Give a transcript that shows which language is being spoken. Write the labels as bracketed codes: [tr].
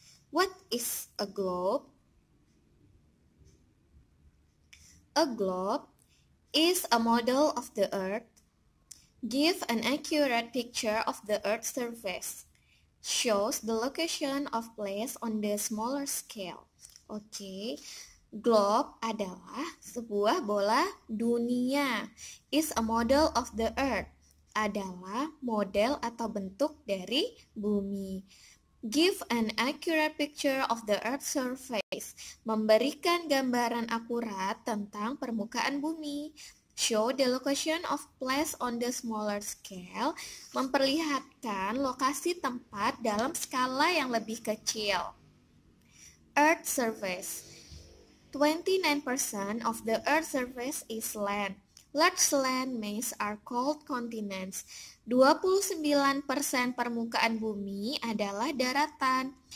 [en] What is a globe? A globe is a model of the Earth. Give an accurate picture of the Earth's surface. Shows the location of place on the smaller scale. [id] Oke, globe adalah sebuah bola dunia. [en] Is a model of the Earth. [id] adalah model atau bentuk dari bumi. [en] Give an accurate picture of the Earth's surface. [id] Memberikan gambaran akurat tentang permukaan bumi. [en] Show the location of place on the smaller scale. [id] Memperlihatkan lokasi tempat dalam skala yang lebih kecil. [en] Earth surface. 29% of the Earth's surface is land. Large land masses are called continents. [id] 29% permukaan bumi adalah daratan.